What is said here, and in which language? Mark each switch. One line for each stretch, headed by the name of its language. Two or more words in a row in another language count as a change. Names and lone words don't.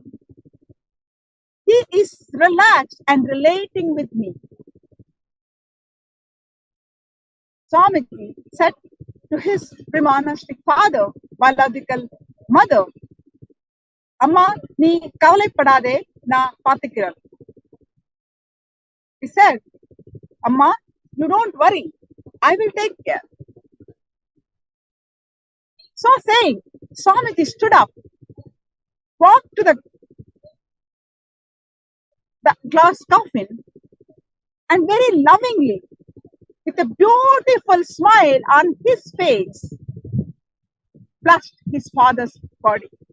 English: He is relaxed and relating with me. Swamiji said to his Brahmanistic father, biological mother, Amma,
Tamil: நீ கவலைப்படாதே, நான் பாத்துக்கிறேன்.
English: He said, Amma, you don't worry, I will take care. So saying, Swamiji stood up, walked to the glass coffin, and very lovingly, with a beautiful smile on his face, blessed his father's body.